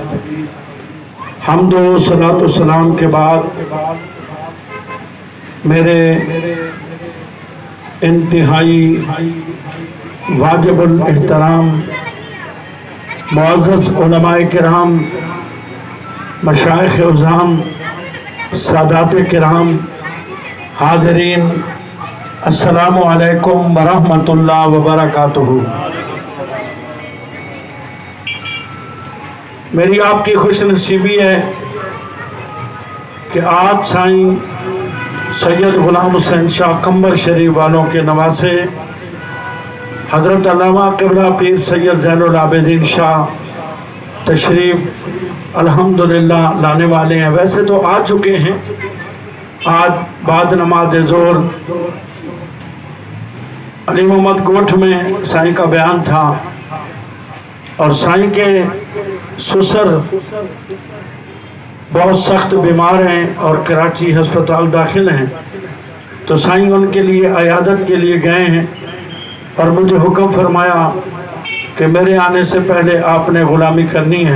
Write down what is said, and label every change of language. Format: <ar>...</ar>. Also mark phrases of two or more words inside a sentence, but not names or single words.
<ur>حمد و صلوٰۃ و سلام کے بعد میرے انتہائی واجب الاحترام معزز علمائے کرام، مشائخ عظام، سادات کرام، حاضرین,</ur> <ar>السلام عليكم ورحمة الله وبركاته.</ar> <ur>میری آپ کی خوش نصیبی ہے کہ آپ سائیں سید غلام حسین شاہ کمبر شریف والوں کے نواسے حضرت علامہ قبلہ پیر سید زین العابدین شاہ تشریف الحمدللہ لانے والے ہیں. ویسے تو آ چکے ہیں، آج بعد نماز ظہر علی محمد گوٹھ میں سائیں کا بیان تھا اور سائیں کے سسر بہت سخت بیمار ہیں اور کراچی ہسپتال داخل ہیں، تو سائیں ان کے لیے عیادت کے لیے گئے ہیں اور مجھے حکم فرمایا کہ میرے آنے سے پہلے آپ نے غلامی کرنی ہے.</ur>